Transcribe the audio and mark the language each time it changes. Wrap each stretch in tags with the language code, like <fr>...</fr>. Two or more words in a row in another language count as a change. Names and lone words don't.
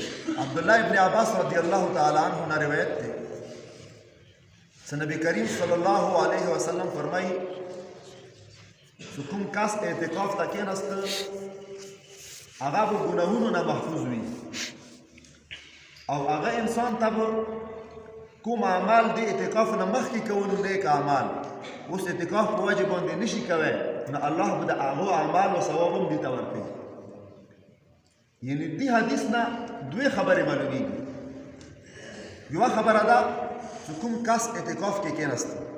<ps>عبداللہ ابن عباس</ps> <ar>رضی اللہ تعالیٰ عنہ</ar> <ps>نہ روایت تے نبی کریم</ps> <ar>صلی اللہ علیہ وسلم</ar> <ps>فرمائی کوم کس اعتکاف ته کېناسته هغه به ګناهونو نه محفوظ وي او هغه انسان ته به کوم اعمال د اعتکاف نه مخکې کولو نیک اعمال اوس اعتکاف په وجه باندې نشي کوی نو الله به د هغو اعمالو ثواب هم دې ته ورکوي یعنې دې حدیث نه دوې خبرې معلومیږي یوه خبره ده چې کوم کس اعتکاف کې کېناسته</ps>